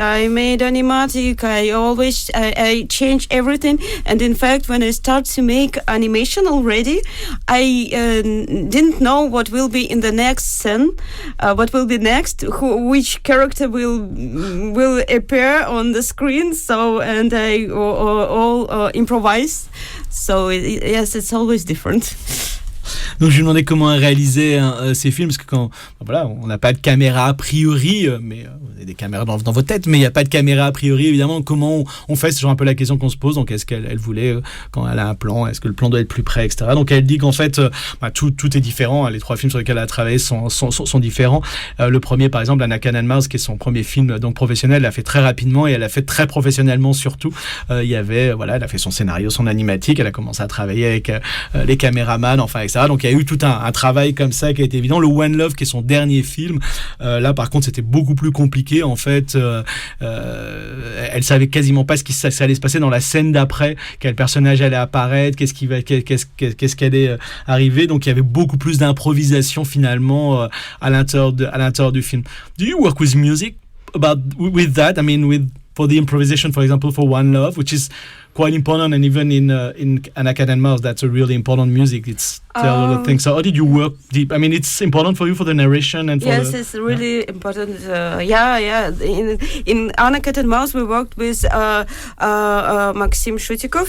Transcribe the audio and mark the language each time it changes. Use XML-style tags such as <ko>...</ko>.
<en>I made animatic. I changed everything, and in fact, when I start to make animation already, I didn't know what will be in the next scene, what will be next, which character will appear on the screen. So, and I all improvise. So yes, it's always different.</en> <fr>Donc je lui demandais comment réaliser ces films, parce que on n'a pas de caméra a priori, mais vous avez des caméras dans votre tête, mais il n'y a pas de caméra a priori, évidemment. Comment on fait, c'est genre un peu la question qu'on se pose. Donc est-ce qu'elle voulait, quand elle a un plan, est-ce que le plan doit être plus près, etc. Donc elle dit qu'en fait tout est différent. Les trois films sur lesquels elle a travaillé sont différents. Le premier, par exemple, Anna Can and Mouse, qui est son premier film donc professionnel, elle l'a fait très rapidement et elle l'a fait très professionnellement surtout. Elle a fait son scénario, son animatique, elle a commencé à travailler avec les caméramans, enfin etc. Donc il y a eu tout un travail comme ça qui a été évident. Le One Love, qui est son dernier film, là par contre c'était beaucoup plus compliqué en fait. Elle savait quasiment pas ça allait se passer dans la scène d'après, quel personnage allait apparaître, qu'est-ce qui allait arriver. Donc il y avait beaucoup plus d'improvisation finalement à l'intérieur du film.</fr> <en>Do you work with music with that? I mean, for the improvisation, for example, for One Love, which is quite important, and even in Anna Cat and Mouse, that's a really important music. It's a lot of things. So how did you work deep? I mean, it's important for you for the narration and for yes, it's really important. In Anna Cat and Mouse, we worked with Maxim Shutikov.</en>